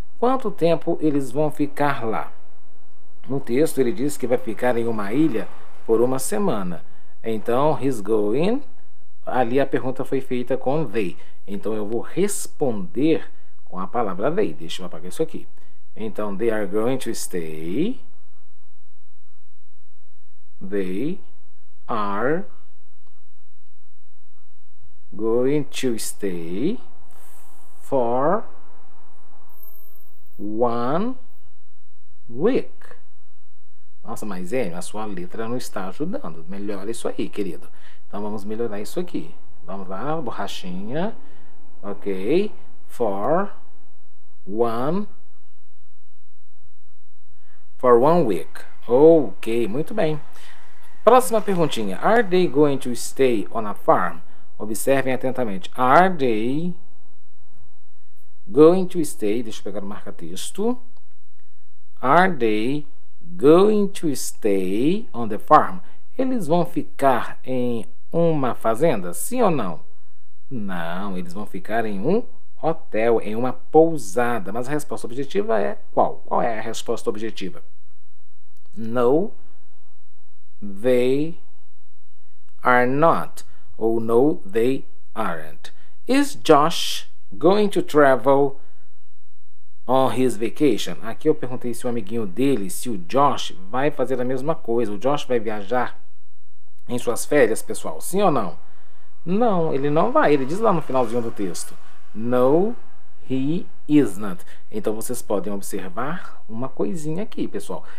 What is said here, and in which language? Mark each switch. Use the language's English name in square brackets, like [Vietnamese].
[Portuguese] Quanto tempo eles vão ficar lá? No texto ele diz que vai ficar em uma ilha por uma semana. Então, [English] he's going... [Portuguese] Ali a pergunta foi feita com they. Então, eu vou responder com a palavra they. Deixa eu apagar isso aqui. [English] Então, they are going to stay. They are going to stay for 1 week. [Portuguese] Nossa, mas a sua letra não está ajudando. Melhora isso aí, querido. Então, vamos melhorar isso aqui. Vamos lá, borrachinha. Ok. [English] For 1 week. [Portuguese] Ok, muito bem. Próxima perguntinha. [English] Are they going to stay on a farm? [Portuguese] Observem atentamente. [English] Are they going to stay? [Portuguese] Deixa eu pegar o marca-texto. [English] Are they going to stay on the farm? [Portuguese] Eles vão ficar em uma fazenda? Sim ou não? Não, eles vão ficar em um hotel, em uma pousada. Mas a resposta objetiva é qual? Qual é a resposta objetiva? [English] No, they are not. Ou no, they aren't. Is Josh going to travel on his vacation? [Portuguese] Aqui eu perguntei se o amiguinho dele, se o Josh vai fazer a mesma coisa. O Josh vai viajar em suas férias, pessoal? Sim ou não? Não, ele não vai. Ele diz lá no finalzinho do texto. [English] No, he isn't. [Portuguese] Então, vocês podem observar uma coisinha aqui, pessoal.